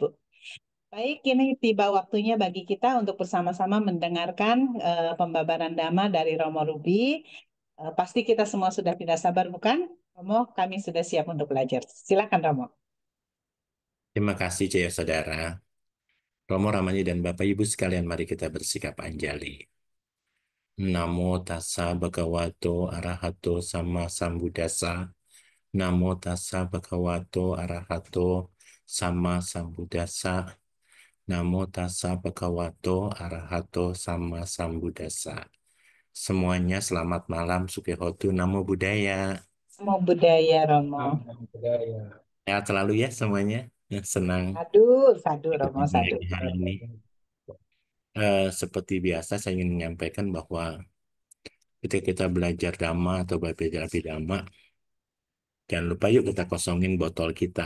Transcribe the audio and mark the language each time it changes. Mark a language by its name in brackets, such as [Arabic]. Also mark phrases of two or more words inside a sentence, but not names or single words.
[Indonesian] Baik, ini tiba waktunya bagi kita untuk bersama-sama mendengarkan pembabaran Dhamma dari Romo Ruby. Pasti kita semua sudah tidak sabar, bukan? Romo, kami sudah siap untuk belajar. Silakan, Romo. Terima kasih Jaya Saudara. Romo Ramani dan Bapak Ibu sekalian, mari kita bersikap anjali. [Pali] Namo tassa bhagavato arahato sama sambuddhassa. Namo tassa bhagavato arahato sama sambuddhassa. Namo tassa bhagavato arahato sama sambuddhassa. [Indonesian] Semuanya selamat malam, [Pali] Sukihotu, Namo Buddhaya. Namo Buddhaya, [Indonesian] Romo. Sehat selalu ya semuanya. Senang [Pali] Sadu, sadu, [Indonesian] ikut Romo, sadu. mendengarkan hari ini. Seperti biasa saya ingin menyampaikan bahwa ketika kita belajar Dhamma atau belajar Abhidhamma, jangan lupa yuk kita kosongin botol kita.